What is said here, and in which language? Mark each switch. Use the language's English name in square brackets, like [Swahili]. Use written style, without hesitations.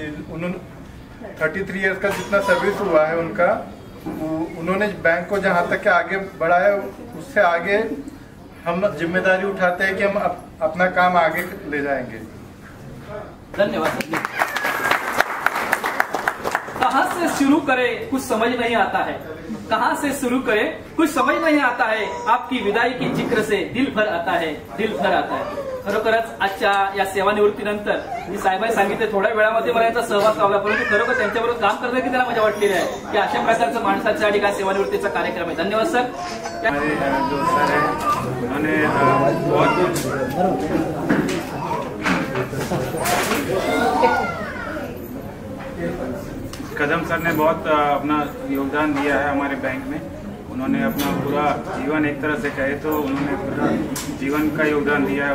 [Hindi] उन्होंने 33 इयर्स का जितना सर्विस हुआ है उनका, उन्होंने बैंक को जहाँ तक आगे बढ़ाया, उससे आगे हम जिम्मेदारी उठाते हैं कि हम अपना काम आगे ले जाएंगे। धन्यवाद। कहाँ से शुरू करें कुछ समझ नहीं आता है, कहाँ से शुरू करें कुछ समझ नहीं आता है, आपकी विदाई की जिक्र से दिल भर आता है, दिल भर आता है। [Marathi] खरोखरच आजच्या या सेवानिवृत्तीनंतर मी साहेबांनी सांगितले थोड्या वेळामध्ये मला याचा सहभाग लावला, परंतु खरोखर त्यांच्याबरोबर काम करण्याची त्यांना मजा वाटलेली आहे की अशा प्रकारचं माणसाच्या ठिकाणी सेवानिवृत्तीचा कार्यक्रम आहे. धन्यवाद सर. [Hindi] जो सर है उन्होंने बहुत कदम सर ने बहुत अपना योगदान दिया है हमारे बैंक में. उन्होंने अपना पूरा जीवन, एक तरह से कहे तो उन्होंने पूरा जीवन का योगदान दिया है.